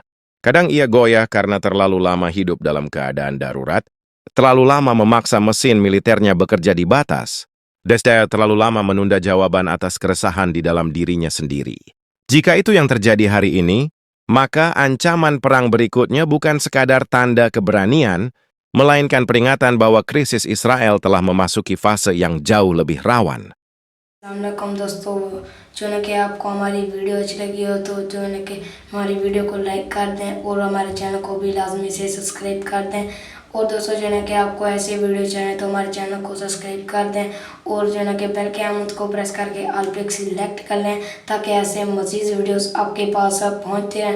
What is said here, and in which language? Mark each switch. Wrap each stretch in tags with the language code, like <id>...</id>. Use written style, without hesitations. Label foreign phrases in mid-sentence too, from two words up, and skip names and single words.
<id>Kadang ia goyah karena terlalu lama hidup dalam keadaan darurat, terlalu lama memaksa mesin militernya bekerja di batas, dan terlalu lama menunda jawaban atas keresahan di dalam dirinya sendiri. Jika itu yang terjadi hari ini, maka ancaman perang berikutnya bukan sekadar tanda keberanian, melainkan peringatan bahwa krisis Israel telah memasuki fase yang jauh lebih rawan.</id> <ur>السلام علیکم دوستو، جو ہے کہ آپ کو ہماری ویڈیو اچھی لگی ہو تو جو ہے کہ ہماری ویڈیو کو لائک کر دیں اور ہمارے چینل کو بھی لازمی سے سبسکرائب کر دیں. اور دوستو جو ہے کہ آپ کو ایسے ویڈیو چاہیے تو ہمارے چینل کو سبسکرائب کر دیں اور جو ہے کہ بیل کے آئیکن کو پریس کر کے آل پے سلیکٹ کر لیں تاکہ ایسے مزید ویڈیوز آپ کے پاس پہنچتے رہیں.</ur>